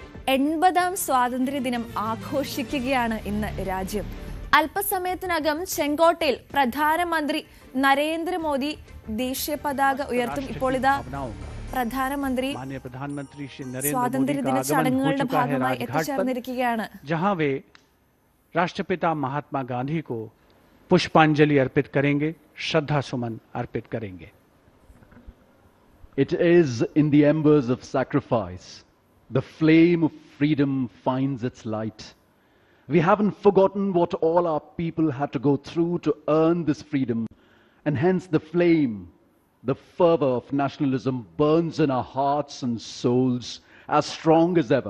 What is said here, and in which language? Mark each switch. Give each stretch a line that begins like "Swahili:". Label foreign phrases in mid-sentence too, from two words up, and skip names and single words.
Malayalam: 80ാം സ്വാതന്ത്ര്യദിനം ആഘോഷിക്കുകയാണ് ഇന്ന് രാജ്യം. അല്പസമയത്തിനകം ചെങ്കോട്ടയിൽ പ്രധാനമന്ത്രി നരേന്ദ്രമോദി ദേശീയ പതാക ഉയർത്തും. ഇപ്പോൾ ഇതാ പ്രധാനമന്ത്രി സ്വാതന്ത്ര്യദിന ചടങ്ങുകളുടെ ഭാഗമായി എത്തിച്ചേർന്നിരിക്കുകയാണ്.
Hindi: जहां वे राष्ट्रपिता महात्मा गांधी को पुष्पांजलि अर्पित करेंगे, श्रद्धा सुमन अर्पित करेंगे.
English: It is in the embers of sacrifice the flame of freedom finds its light. We haven't forgotten what all our people had to go through to earn this freedom, and hence the flame, the fervor of nationalism burns in our hearts and souls as strong as ever.